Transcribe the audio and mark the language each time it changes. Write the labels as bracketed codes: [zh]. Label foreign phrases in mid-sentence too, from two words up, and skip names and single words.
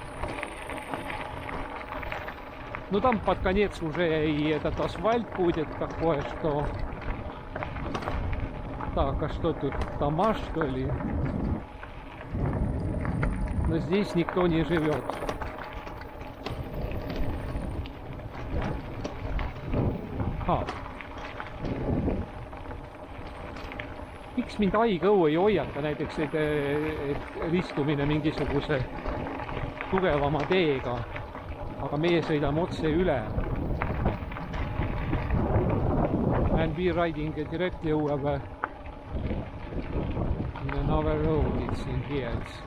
[ru] Ну там под конец уже и этот асфальт будет такое, что... Так, а что тут? Дома, что ли? Но здесь никто не живет. [et] Miks mind haigõu ei hoiata näiteks, et ristumine mingisuguse tugevama teega, aga meie sõidame otse üle. [en] And we riding directly over another road, it's in here.